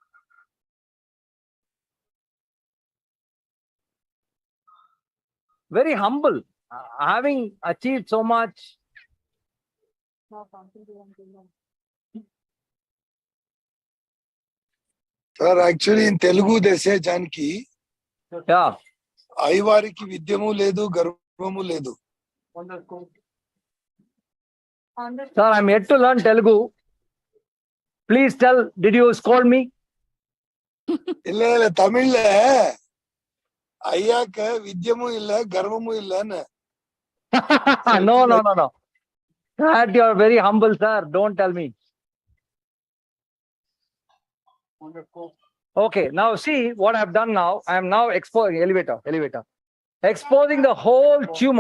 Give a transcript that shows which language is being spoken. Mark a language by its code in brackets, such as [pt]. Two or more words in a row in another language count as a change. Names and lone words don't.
[en] Very humble, having achieved so much. Sir, actually in Telugu they say, Janki, Yeah. [te] ఐవరికి విద్యమో లేదు, గర్వము లేదు. Sir, I'm yet to learn Telugu. Please tell, did you scold me? [ta] இல்ல தமிழ்ல ஐயாக்க வித்யமும் இல்ல கர்வமும் இல்லன்னு. [en] No. That you're very humble, sir. Don't tell me. Okay, now see what I've done now. I am now exposing elevator. Exposing the whole tumor.